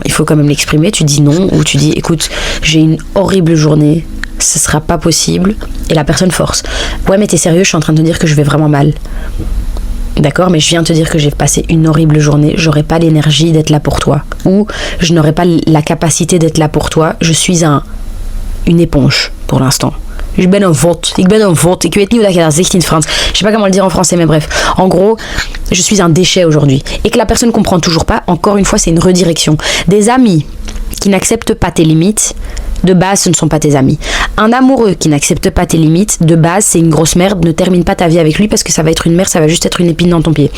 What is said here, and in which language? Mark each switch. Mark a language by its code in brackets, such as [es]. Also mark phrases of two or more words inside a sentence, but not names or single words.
[fr] Il faut quand même l'exprimer, tu dis non, ou tu dis écoute, j'ai une horrible journée, ce sera pas possible, et la personne force. Ouais, mais t'es sérieux, je suis en train de te dire que je vais vraiment mal. D'accord, mais je viens te dire que j'ai passé une horrible journée, j'aurai pas l'énergie d'être là pour toi, ou je n'aurai pas la capacité d'être là pour toi, je suis une éponge pour l'instant. [nl] Ik ben een vod. Ik weet niet hoe dat je dat zegt in Frans. [fr] Je sais pas comment le dire en français, mais bref. En gros, je suis un déchet aujourd'hui. Et que la personne comprend toujours pas, encore une fois, c'est une redirection. Des amis qui n'acceptent pas tes limites, de base, ce ne sont pas tes amis. Un amoureux qui n'accepte pas tes limites, de base, c'est une grosse merde. Ne termine pas ta vie avec lui parce que ça va être une merde, ça va juste être une épine dans ton pied.